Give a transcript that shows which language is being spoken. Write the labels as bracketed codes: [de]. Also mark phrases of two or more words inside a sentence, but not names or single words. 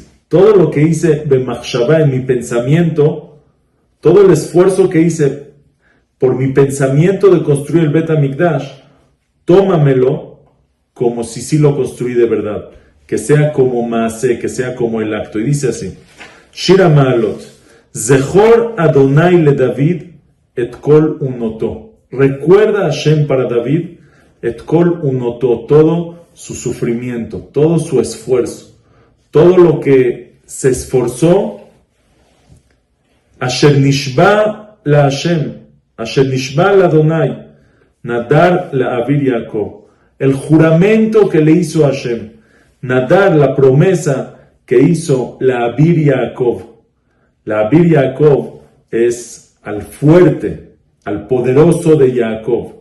[es] Todo lo que hice b'machshavá, en mi pensamiento, todo el esfuerzo que hice por mi pensamiento de construir el Bet HaMikdash, tómamelo como si sí lo construí de verdad. Que sea como maaseh, que sea como el acto. Y dice así, [he] שיר המעלות, זכור אדוני לדוד, את כל ענותו. [es] Recuerda Hashem para David, [he] את כל ענותו, [es] todo su sufrimiento, todo su esfuerzo, todo lo que se esforzó. [he] אשר נשבע להשם, אשר נשבע אדוני, נדר לאביר יעקב. [es] El juramento que le hizo Hashem, nadar, la promesa que hizo [he] לאביר יעקב. לאביר יעקב [es] es al fuerte, al poderoso de Jacob.